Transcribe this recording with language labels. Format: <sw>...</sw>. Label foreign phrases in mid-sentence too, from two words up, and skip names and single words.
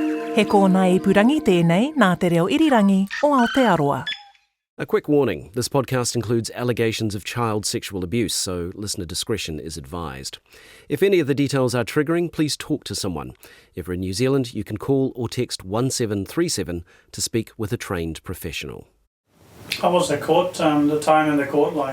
<mi>He kōna ipurangi tēnei nā te reo irirangi o Aotearoa.</mi> <en>A quick warning, this podcast includes allegations of child sexual abuse, so listener discretion is advised. If any of the details are triggering, please talk to someone. If you're in New Zealand, you can call or text 1737 to speak with a trained professional. How was the court, the time in the court like?</en>